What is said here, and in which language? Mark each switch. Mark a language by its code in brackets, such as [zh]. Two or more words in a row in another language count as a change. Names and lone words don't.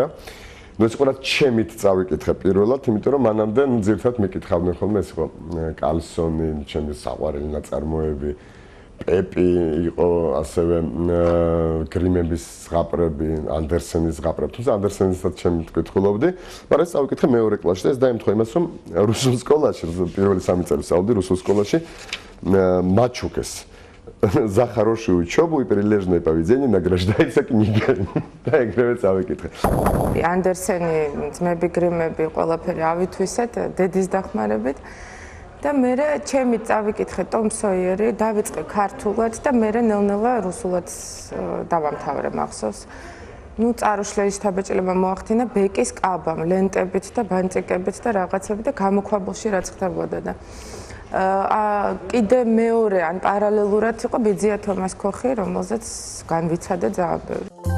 [ka] ეს იყო რაც ჩემით წავიკითხე პირველად, იმიტომ რომ მანამდე ძირითადად მეკითხავდნენ ხოლმე ეს იყო კალსონი, ჩემი საყვარელი ნაწარმოები, პეპი იყო, ასევე გრიმების ზღაპრები, ანდერსენის ზღაპრები. თუმცა ანდერსენისაც ჩემი კითხულობდი, მაგრამ ეს წავიკითხე მეორე კლასში და ეს დაემთხვა имас, რომ რუსულ სკოლაში, პირველი 3 წელი ვსწავლდი რუსულ სკოლაში, Мачукес. [ru] За хорошую учебу и прилежное поведение награждается книгой. [ka] და ეგრევე წავიკითხე. ანდერსენი, ძმები გრიმები, ყველაფერი ავითვისეთ დედის დახმარებით. და მე ჩემი წავიკითხე ტომ სოიერი, დავიწყე ქართულად და მე ნელ-ნელა რუსულად დავამთავრე მახსოვს. ნუ წარუშლელის თაბეჭილება მოახდინა ბეკის კაბამ, ლენტებით და ბანტიკებით და რაღაცებით და გამოქვაბულში რაც ხდებოდა და კიდე მეორე ან პარალელურად იყო ბიძია თომას ქოხი, რომელზეც განვიცადა ძალიან ბევრი.